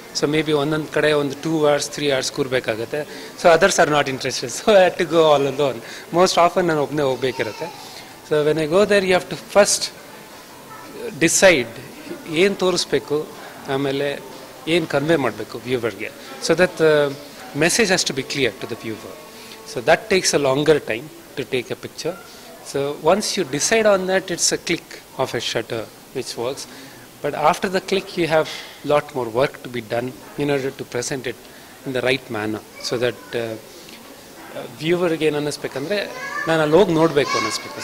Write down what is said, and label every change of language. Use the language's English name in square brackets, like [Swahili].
[English] so maybe [Kannada] ಒಂದೊಂದು ಕಡೆ ಒಂದು [English] 2 hours 3 hours [Kannada] ಕೂರಬೇಕಾಗತ್ತೆ. [English] So others are not interested. So I have to go all alone. Most often [Kannada] ನಾನು ಒಬ್ಬನೇ ಹೋಗ್ಬೇಕಿರುತ್ತೆ. [English] so when I go there you have to first decide [Kannada] ಏನು ತೋರಿಸ್ಬೇಕು, ಆಮೇಲೆ ಏನು convey ಮಾಡಬೇಕು ವ್ಯೂವರ್ಗೆ. [English] So that message has to be clear to the viewer. So that takes a longer time to take a picture. So once you decide on that, it's a click of a shutter which works. But after the click, you have a lot more work to be done in order to present it in the right manner. So that viewer [Kannada] ಏನು ಅನ್ನಿಸ್ಬೇಕಂದ್ರೆ ನಾನು ಅಲ್ಲಿ ಹೋಗಿ ನೋಡಬೇಕು ಅನ್ನಿಸ್ಬೇಕು.